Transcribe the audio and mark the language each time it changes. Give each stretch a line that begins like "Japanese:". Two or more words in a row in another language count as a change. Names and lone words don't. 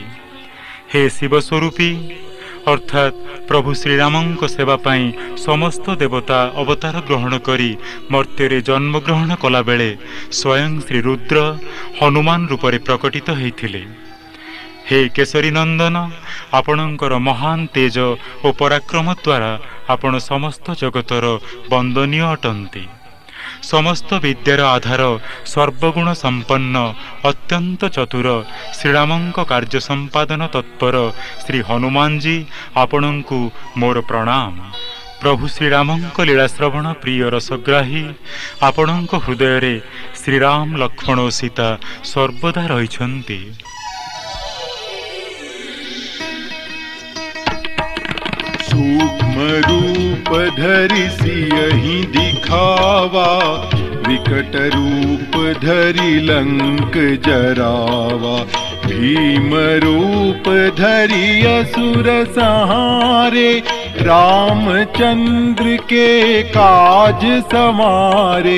Odia: ହେ ଶିବସ୍ୱରୂପୀ ଅର୍ଥାତ ପ୍ରଭୁ ଶ୍ରୀରାମଙ୍କ ସେବା ପାଇଁ ସମସ୍ତ ଦେବତା ଅବତାର ଗ୍ରହଣ କରି ମର୍ତ୍ୟ ଜନ୍ମ ଗ୍ରହଣ କଲା ବେଳେ ସ୍ୱୟଂ ଶ୍ରୀ ରୁଦ୍ର ହନୁମାନ ରୂପରେ ପ୍ରକଟିତ ହୋଇଥିଲେ। ହେ କେଶରୀ ନନ୍ଦନ, ଆପଣଙ୍କର ମହାନ ତେଜ ଓ ପରାକ୍ରମ ଦ୍ୱାରା ଆପଣ ସମସ୍ତ ଜଗତର ବନ୍ଦନୀୟ ଅଟନ୍ତି। ସମସ୍ତ ବିଦ୍ୟାର ଆଧାର, ସର୍ବଗୁଣ ସମ୍ପନ୍ନ, ଅତ୍ୟନ୍ତ ଚତୁର, ଶ୍ରୀରାମଙ୍କ କାର୍ଯ୍ୟ ସମ୍ପାଦନ ତତ୍ପର ଶ୍ରୀ ହନୁମାନଜୀ, ଆପଣଙ୍କୁ ମୋର ପ୍ରଣାମ। ପ୍ରଭୁ ଶ୍ରୀରାମଙ୍କ ଲୀଳା ଶ୍ରବଣ ପ୍ରିୟ ରସଗ୍ରାହୀ, ଆପଣଙ୍କ ହୃଦୟରେ ଶ୍ରୀରାମ, ଲକ୍ଷ୍ମଣ ଓ ସୀତା ସର୍ବଦା ରହିଛନ୍ତି।
Awadhi: सूक्ष्म रूप धरि सियहि दिखावा, विकट रूप धरि लंक जरावा। भीम रूप धरि असुर संहारे, रामचंद्र के काज समारे।